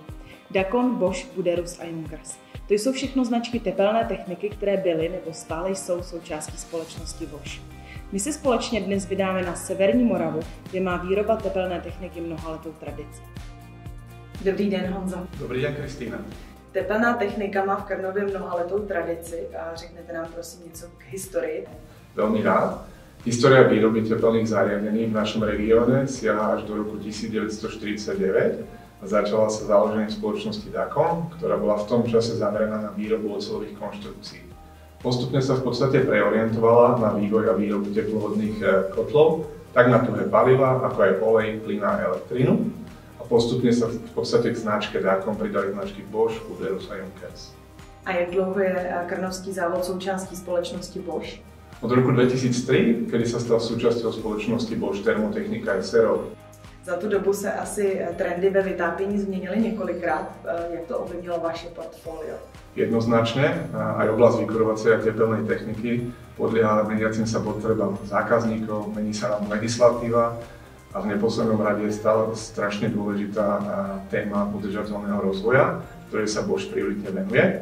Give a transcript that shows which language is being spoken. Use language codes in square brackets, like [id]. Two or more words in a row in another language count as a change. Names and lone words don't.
[cs] Dacon, Bosch, Buderus a Junkers. To jsou všechno značky tepelné techniky, které byly nebo stále jsou součástí společnosti Bosch. My se společně dnes vydáme na severní Moravu, kde má výroba tepelné techniky mnohaletou tradici. Dobrý den, Honzo. Dobrý den, Kristýna. Tepelná technika má v Krnově mnohaletou tradici a řeknete nám prosím něco k historii. [sk] Veľmi rád. História výroby tepelných zariadení v našom regióne siaha až do roku 1949 a začala sa založením spoločnosti Dacon, ktorá bola v tom čase zameraná na výrobu oceľových konštrukcií. Postupne sa v podstate preorientovala na vývoj a výrobu teplovodných kotlov, tak na tuhé paliva, ako aj olej, plyn a elektrínu. A postupne sa v podstate k značke Dacon pridali značky Bosch, Buderus a Junkers. [cs] A jak dlouho je krnovský závod součástí společnosti Bosch? [sk] Od roku 2003, kedy sa stal súčasťou spoločnosti Bosch Thermotechnika SRO. [cs] Za tu dobu se asi trendy ve vytápění změnily několikrát. Jak to ovlivnilo vaše portfolio? [sk] Jednoznačne, aj oblasť vykurovacej a tepelnej techniky podlieha meniacim sa potrebám zákazníkov, mení sa nám legislatíva a v neposlednom rade je stále strašne dôležitá téma udržateľného rozvoja, ktorej sa Bosch prioritne venuje.